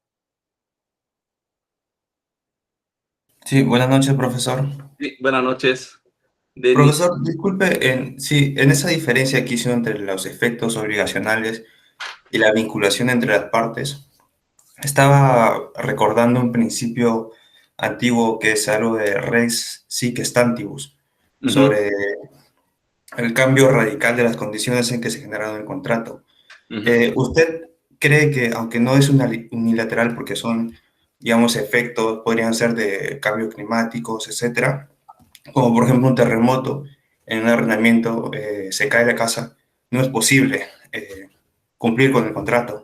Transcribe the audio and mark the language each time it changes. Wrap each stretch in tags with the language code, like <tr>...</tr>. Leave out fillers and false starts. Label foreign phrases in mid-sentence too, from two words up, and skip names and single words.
<es>Sí, buenas noches, profesor. Sí, buenas noches, Denis. Profesor, disculpe, sí, en esa diferencia que hizo entre los efectos obligacionales y la vinculación entre las partes, estaba recordando un principio antiguo que es algo de</es> <la>res sic stantibus, Uh-huh,</la> <es>sobre el cambio radical de las condiciones en que se generaron el contrato. uh-huh. ¿Usted cree que, aunque no es unilateral porque son, digamos, efectos, podrían ser de cambios climáticos, etcétera, como por ejemplo un terremoto, en un arrendamiento se cae la casa, no es posible cumplir con el contrato?</es>